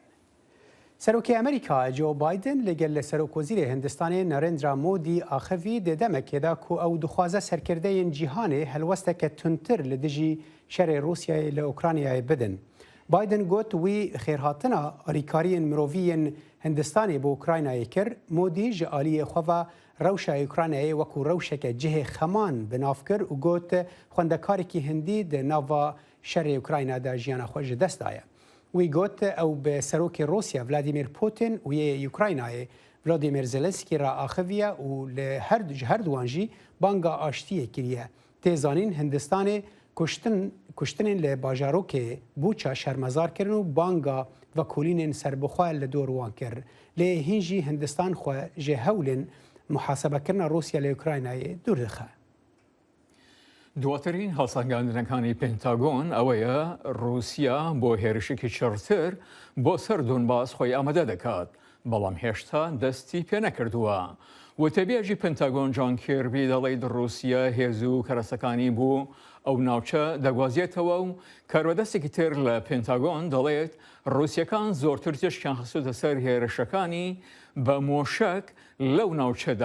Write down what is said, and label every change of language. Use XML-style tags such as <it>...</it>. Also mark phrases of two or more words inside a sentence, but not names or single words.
<ku>سەرۆکی ئەمریکا جۆ بایدن لەگەل لە سەرۆکۆزیرێ هندستانê نەرێندرا مۆدی ئاخەوی دێ دەمەکێدا کو ئەو دخوازە سەرکردەیەن جیهانê هەلوەستێکە تونتر لە دژی شەرێ رووسیای لە ئوکرانیایە بدن. بایدن گوت وی خێرهاتنە ئەریکاریên miroviyên هندستانê بۆ ئوکراینایê kir مۆدی ji aliyê xwe ve rewşa Ukraynayê wekû rewşeke cihê xeman binav kir û got xwendekarekî hindî di nava şerê Ukrayna de jiyana xwe ji dest daye. Wî got ew bi serokê Rûsya Vladimir Putin û yê Ukraynayê Volodymyr Zelenskî re axiviye û li her duwan jî banga aştiyê kiriye. Tê zanîn Hindistanê kuştinên li bajarokê Buça şermezar kirin û banga vekolînên serbixwe li dor wan kir. Lê hîn jî Hindistan xwe ji hewlên muhasebekirina Rûsya li Ukraynayê dûr dixe.</ku> <ckb>دواترین هەڵسەنگاندنەکانی پێنتاگۆن ئەوەیە رووسیا بۆ هێرشێکی چڕتر بۆ سەر دۆنباس خۆی ئامادە دەکات بەڵام هێشتا دەستی پێ نەکردووە. وتەبێژی پێنتاگۆن جان کێربی دەڵێت رووسیا هێز و کەرەسەکانی بوو ئەو ناوچە دەگوازیێتەوە و کارۆدەستێکی تر لە پێنتاگۆن دەڵێت رووسیەکان زۆرتر تێشکیان خستوتە سەر هێرشەکانی بە مۆشک لەو ناوچەدا.</ckb>